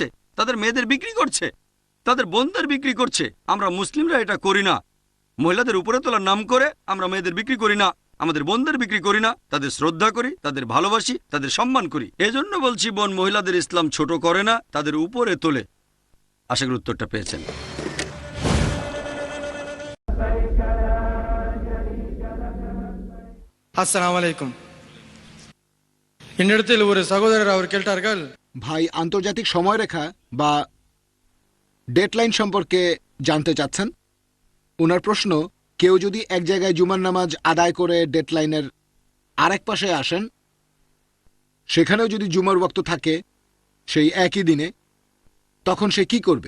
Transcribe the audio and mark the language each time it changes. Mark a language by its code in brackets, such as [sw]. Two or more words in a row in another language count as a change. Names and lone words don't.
[bn] তাদের মেয়েদের বিক্রি করছে, তাদের বোনদের বিক্রি করছে। আমরা মুসলিমরা এটা করি না। মহিলাদের উপরে তোলার নাম করে আমরা মেয়েদের বিক্রি করি না, আমাদের বোনদের বিক্রি করি না, তাদের শ্রদ্ধা করি, তাদের ভালোবাসি, তাদের সম্মান করি। এজন্য বলছি বোন, মহিলাদের ইসলাম ছোট করে না, তাদের উপরে তোলে। আশা করি উত্তরটা পেয়েছেন। [ar] السلام عليكم. [ta] என்னிடத்தில் ஒரு சகோதரர் அவர் கேட்டார்கள், [bn] ভাই আন্তর্জাতিক সময়রেখা বা ডেডলাইন সম্পর্কে জানতে চাচ্ছেন। ওনার প্রশ্ন, কেউ যদি এক জায়গায় জুমার নামাজ আদায় করে ডেডলাইনের আরেক পাশে আসেন, সেখানেও যদি জুমার ওয়াক্ত থাকে সেই একই দিনে, তখন সে কি করবে?